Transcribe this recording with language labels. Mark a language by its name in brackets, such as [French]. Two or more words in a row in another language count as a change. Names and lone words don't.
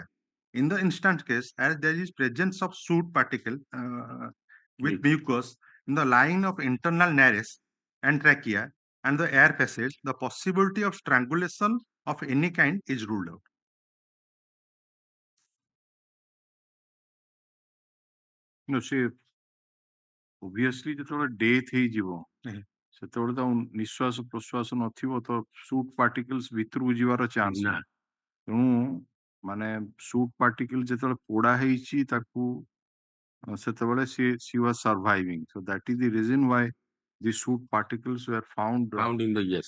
[English] In the instant case, as there is presence of soot particle with mucus in the line of internal nares and trachea and the air passage, the possibility of strangulation of any kind is ruled out. No, [Odia] ସେ obviously ଯେତେବେଳେ ଡେଥ୍ ହେଇଯିବ ଆଜ୍ଞା। ସେତେବେଳେ ତ ନିଶ୍ୱାସ ପ୍ରଶ୍ୱାସ ନଥିବ ତ [English] soot particles [Odia] ଭିତରକୁ ଯିବାର ଚାନ୍ସ ନା। ନାହିଁ। ତେଣୁ ମାନେ [English] soot particle [Odia] ଯେତେବେଳେ ପୋଡା ହେଇଛି ତାକୁ ସେତେବେଳେ [English] she was surviving. So that is the reason why the soot particles were found. Found in the yes.